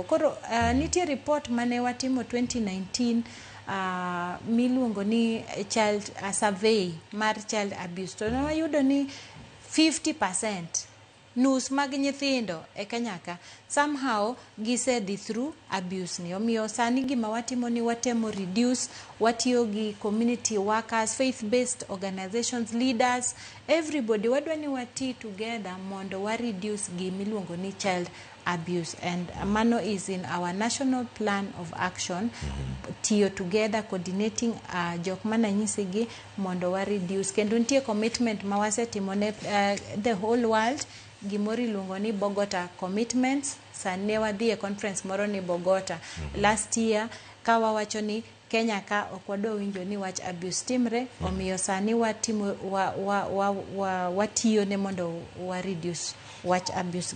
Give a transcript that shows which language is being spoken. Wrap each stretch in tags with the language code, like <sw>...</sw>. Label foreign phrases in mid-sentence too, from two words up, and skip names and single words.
<luo>Koro nitie report mane watimo 2019 miluongo ni</luo> <en>child survey</en> <luo>mar</luo> <en>child abuse</en> <luo>to ne wayudo ni 50% nus mag nyithindo e Kenya ka somehow gisedhi</luo> <en>through abuse</en> <luo>ni. Omiyo sani gima watimo ni watemo reduce, watiyo gi</luo> <en>community workers, faith-based organizations, leaders, everybody</en> <luo>wadwa ni wati together mondo wa reduce gimiluongo ni</luo> <en>child abuse, and</en> <luo>mano</luo> <en>is in our national plan of action.</en> <luo>Tiyo</luo> <en>together coordinating</en> <luo>jok mana nyisigi mondo wa reduce kendo nitie commitment ma wasetimo ne</luo> <en>the whole world</en> <luo>gimori luongo ni Bogota commitments. Sane wadhi e conference moro ni Bogota</luo> <en>last year</en> <luo>ka wawacho ni Kenya ka okwadwa winjo ni wach abuse timre. Omiyo sani watimo watiyo ne mondo wa reduce wach abuse.</luo>